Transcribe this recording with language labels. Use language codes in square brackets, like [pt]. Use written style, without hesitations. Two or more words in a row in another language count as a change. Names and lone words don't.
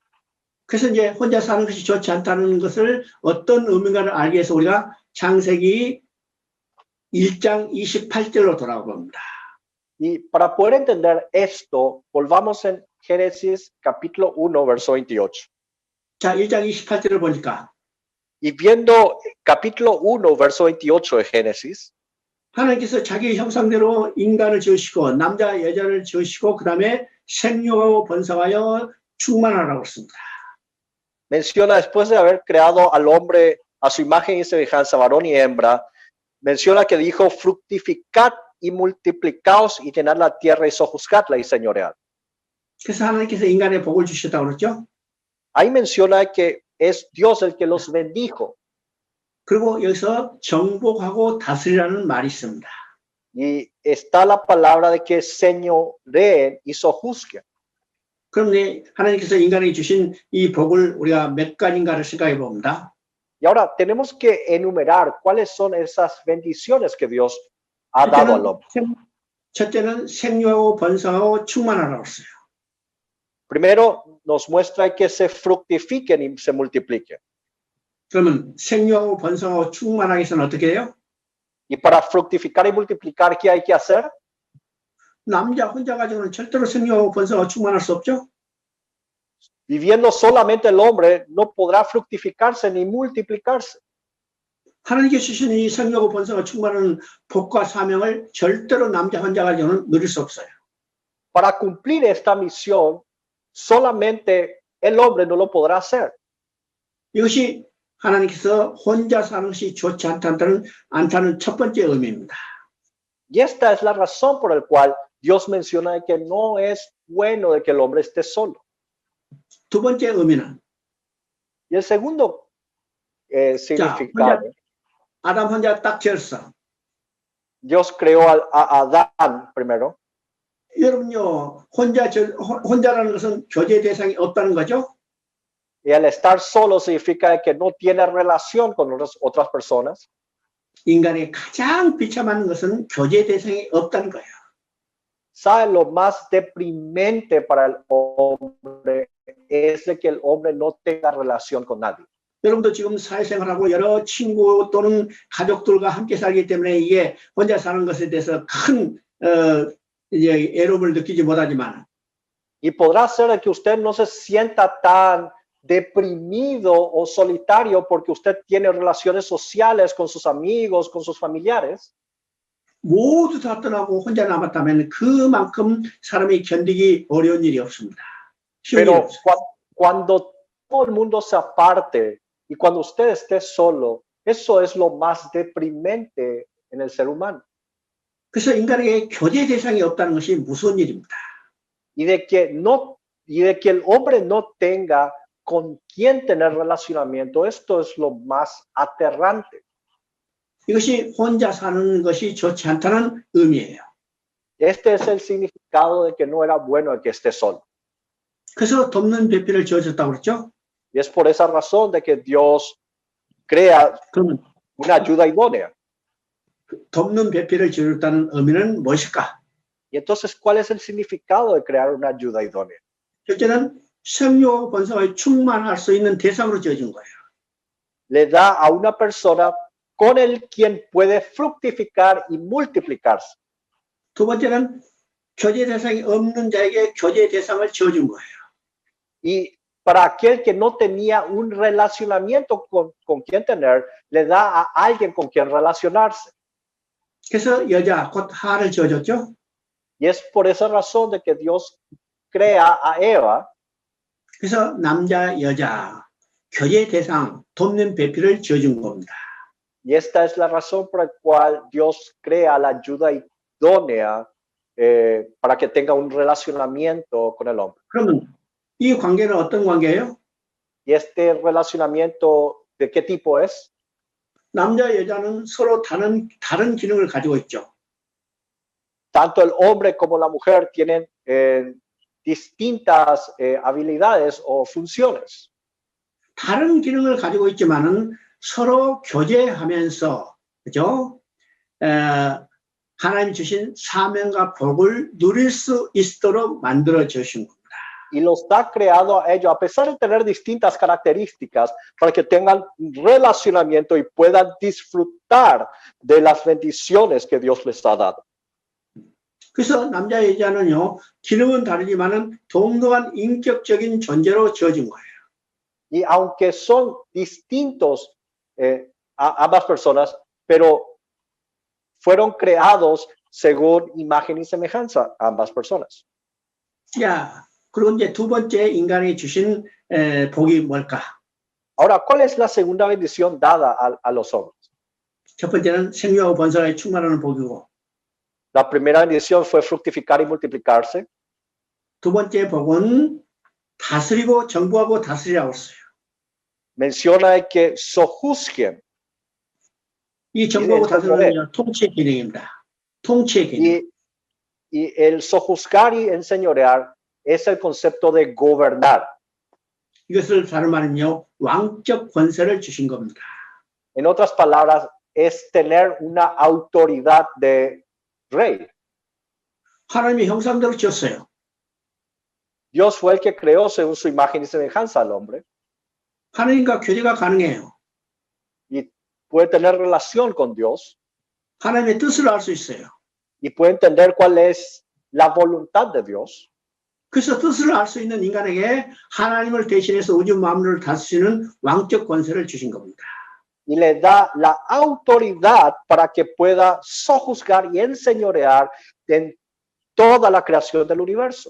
[ko] 그래서 이제 혼자 사는 것이 좋지 않다는 것을 어떤 의미인가를 알기 위해서 우리가 창세기 1장 28절로 돌아가 봅니다. [es] Y para poder entender esto, volvamos en Génesis capítulo 1, verso 28. [ko] 자, 1장 28절을 보니까 [es] Y viendo capítulo 1, verso 28 de Génesis, [ko] 하나님께서 자기 형상대로 인간을 지으시고 남자 여자를 지으시고 그 다음에 생육하고 번성하여 충만하라고 했습니다. [es] menciona después de haber creado al hombre a su imagen y semejanza, varón y hembra, menciona que dijo fructificad y multiplicaos y llenad la tierra y sojuzgadla y señoread. [ko] 그래서 하나님께서 인간의 복을 주셨다고 그랬죠. [es] Ahí menciona que es Dios el que los bendijo. [ko] 그리고 여기서 정복하고 다스리라는 말이 있습니다. [es] Y está la palabra de que señoreen y sojuzguen. [ko] 그런데 하나님께서 인간에게 주신 이 복을 우리가 몇 가지인가를 생각해 봅니다. [es] Y ahora tenemos que enumerar cuáles son esas bendiciones que Dios ha dado al hombre. [ko] 첫째는 생육하고 번성하고 충만하라고 했어요. [es] Primero nos muestra que se fructifiquen y se multipliquen. [ko] 그러면 생육하고 번성하고 충만하기 위해서는 어떻게 해요? [es] Y para fructificar y multiplicar, ¿qué hay que hacer? [ko] 남자 혼자 가지고는 절대로 생육하고 번성하고 충만할 수 없죠. [es] Viviendo solamente el hombre no podrá fructificarse ni multiplicarse. [ko] 하나님께 주신 이 생육하고 번성하고 충만한 복과 사명을 절대로 남자 혼자 가지고는 누릴 수 없어요. [es] Para cumplir esta misión, solamente el hombre no lo podrá hacer. [ko] 이것이 하나님께서 혼자 사는 것이 좋지 않다는 첫 번째 의미입니다. [es] Y esta es la razón por la cual Dios menciona de que no es bueno de que el hombre esté solo. [ko] 두 번째 의미는 [es] Y el segundo significado, [ko] 아담 혼자 딱 지었어. [es] Dios creó a Adán primero. [ko] 여러분요, 혼자라는 것은 교제 대상이 없다는 거죠. [es] Y al estar solo significa que no tiene relación con otras personas. [ko] 인간의 가장 비참한 것은 교제 대상이 없다는 거예요. [es] ¿Sabe lo más deprimente para el hombre? Es de que el hombre no tenga relación con nadie. [ko] 여러분도 지금 사회생활하고 여러 친구 또는 가족들과 함께 살기 때문에 이게 혼자 사는 것에 대해서 큰 이제 애로움을 느끼지 못하지만 [es] Y podrá ser que usted no se sienta tan deprimido o solitario porque usted tiene relaciones sociales con sus amigos, con sus familiares. [ko] 모두 다 떠나고 혼자 남았다면 그만큼 사람이 견디기 어려운 일이 없습니다. [es] Pero cuando todo el mundo se aparte y cuando usted esté solo, eso es lo más deprimente en el ser humano. [ko] 그래서 인간에게 교제 대상이 없다는 것이 무서운 일입니다. [es] Y de que el hombre no tenga con quién tener relacionamiento, esto es lo más aterrante. [ko] 이것이 혼자 사는 것이 좋지 않다는 의미예요. [es] Este es el significado de que no era bueno el que esté solo. [ko] 그래서 돕는 배필을 지어줬다고 그랬죠. [es] Y es por esa razón de que Dios crea [ko] 그러면 [es] una ayuda idónea. [ko] 돕는 배필을 지어줬다는 의미는 무엇일까? [es] Y entonces, ¿cuál es el significado de crear una ayuda idónea? [ko] 첫째는 생육 번성에 충만할 수 있는 대상으로 지어준 거예요. [es] Le da a una persona con el quien puede fructificar y multiplicarse. [ko] 두 번째는 교제 대상이 없는 자에게 교제 대상을 지어준 거예요. [es] Y para aquel que no tenía un relacionamiento con quien tener, le da a alguien con quien relacionarse. [ko] 그래서 여자 곧 하를 지어줬죠. [es] Y es por esa razón de que Dios crea a Eva. [ko] 그래서 남자 여자 교제 대상 돕는 배필을 지어준 겁니다. [es] Y esta es la razón por la cual Dios crea la ayuda idónea para que tenga un relacionamiento con el hombre. [ko] 그러면 이 관계는 어떤 관계예요? [es] ¿Y este relacionamiento de qué tipo es? [ko] 남자 여자는 서로 다른 기능을 가지고 있죠. [es] Tanto el hombre como la mujer tienen distintas habilidades o funciones. [ko] 다른 기능을 가지고 있지만은 서로 교제하면서, 그죠? 하나님 주신 사명과 복을 누릴 수 있도록 만들어 주신 겁니다. [es] Y los ha creado a ellos, a pesar de tener distintas características, para que tengan relacionamiento y puedan disfrutar de las bendiciones que Dios les ha dado. [ko] 그래서 남자 여자는요, 기능은 다르지만은 동등한 인격적인 존재로 지어진 거예요. [es] Y aunque son distintos ambas personas, pero fueron creados según imagen y semejanza ambas personas. [ko] 야, 그리고 이제 두 번째 인간이 주신 복이 뭘까? [es] Ahora, ¿cuál es la segunda bendición dada a los hombres? [ko] 첫 번째는 생육하고 번성하게 충만하는 복이고, [es] La primera bendición fue fructificar y multiplicarse. [ko] 두 번째 복은 다스리고 정부하고 다스리라고 했어요. [es] Menciona que sojuzguen. [ko] 이 정부하고 다스리는 통치의 기능입니다. 통치의 기능. [es] Y el sojuzgar y enseñorear es el concepto de gobernar. [ko] 이것을 다른 말은요, 왕적 권세를 주신 겁니다. [es] En otras palabras, es tener una autoridad de rey. [ko] 하나님의 형상대로 지었어요. [es] Dios fue el que creó según su imagen y semejanza al hombre. [ko] 하나님과 교제가 가능해요. [es] Y puede tener relación con Dios. [ko] 하나님의 뜻을 알 수 있어요. [es] Y puede entender cuál es la voluntad de Dios. [ko] 그래서 뜻을 알 수 있는 인간에게 하나님을 대신해서 우주 만물을 다스리는 왕적 권세를 주신 겁니다. [es] Y le da la autoridad para que pueda sojuzgar y enseñorear en toda la creación del universo.